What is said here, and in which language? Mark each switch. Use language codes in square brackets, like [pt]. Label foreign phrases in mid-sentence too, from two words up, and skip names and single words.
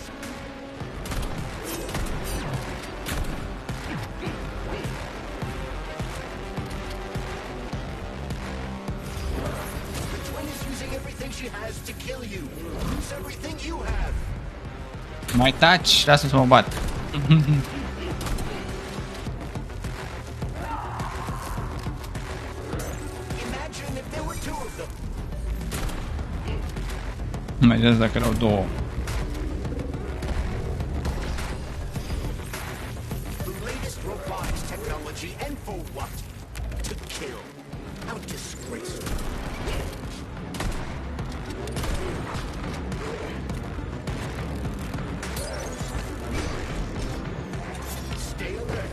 [en] The twin is using everything she has to kill you. Use everything you have. My touch, [ro] lasă să mă bat. [en] Imagine if there were two of them. [ro] Mai ales dacă erau două. [en] The latest robotics technology, and for what? To kill. How disgraceful. Stay alert.